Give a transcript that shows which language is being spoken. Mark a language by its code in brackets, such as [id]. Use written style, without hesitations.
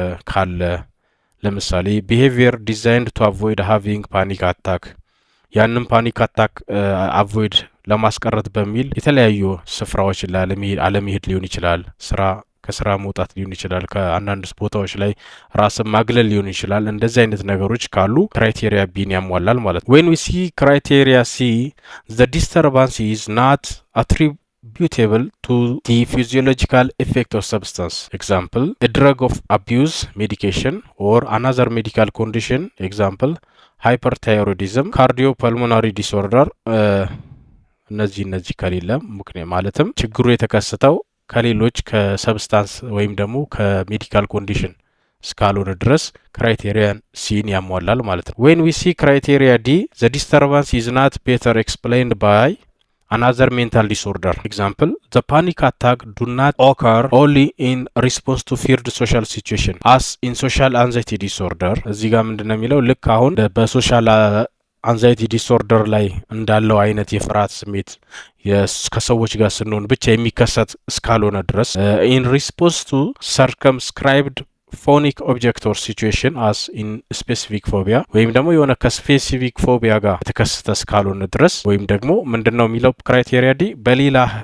[am] ካለ ለምሳሌ [en] behavior designed to avoid having panic attack [am] ያንን ፓኒክ አታክ አቮይድ ለማስቀረት በሚል የተለያዩ ስፍራዎች አለመሄድ ሊሆን ይችላል። ከስራ መውጣት ሊሆን ይችላል። ከአንዳንድ ቦታዎች ላይ ራስን ማግለል ሊሆን ይችላል። እንደዚህ አይነት ነገሮች ካሉ ክራይቴሪያ ቢን ያሟላል ማለት ነው። [en] when we see criteria C the disturbance is not attributable to the physiological effect of substance. Example, a drug of abuse, medication, or another medical condition. Example, hyperthyroidism, cardiopulmonary disorder. [am] እነዚህ ከሌለ ምክንያት ማለትም ችግሩ የተከሰተው ከሌሎች ከሰብስታንስ ወይም ደግሞ ከሜዲካል ኮንዲሽን እስካልሆነ ድረስ ክራይቴሪያን ሲን ያሟላል ማለት ነው። [en] when we see criteria D the disturbance is not better explained by another mental disorder. Example, the panic attack do not occur only in response to feared social situation as in social anxiety disorder. [am] እዚህ ጋር ምንድነው የሚለው ልክ አሁን በሶሻል አንዛይቲ ዲስኦርደር ላይ እንዳለው አይነት የፍርሃት ስሜት ከሰዎች ጋር ስንሆን ብቻ የሚከሰት እስካልሆነ ድረስ [en] in response to circumscribed phonic object or situation as in specific phobia [am] ወይም ደግሞ የሆነ ከስፔሲፊክ ፎቢያ ጋር የተከሰተ እስካልሆነ ድረስ ወይም ደግሞ ምንድነው የሚለው ክራይቴሪያ ዲ በሌላ